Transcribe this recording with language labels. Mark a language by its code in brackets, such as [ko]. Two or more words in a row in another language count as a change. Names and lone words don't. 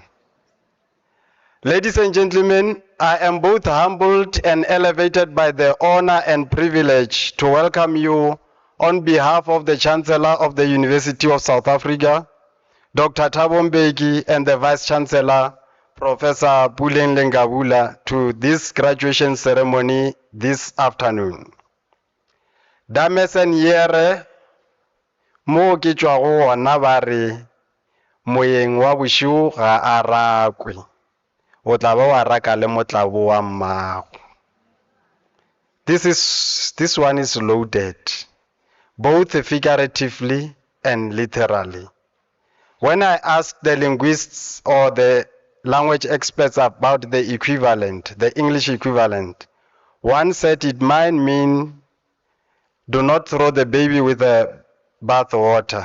[en] Ladies and gentlemen, I am both humbled and elevated by the honor and privilege to welcome you on behalf of the Chancellor of the University of South Africa, Dr. Thabo Mbeki, and the Vice Chancellor, Professor Puleng Lengabula, to this graduation ceremony this afternoon. [af] Dames and yere, [tn] mo ke tswa go ona ba re moyeng wa boshigo ga a rakwe. O tla ba wa raka le motlabo wa mmago. [en] This one is loaded, both figuratively and literally. When I asked the linguists or the language experts about the equivalent, the English equivalent, one said it might mean do not throw the baby with the bath water.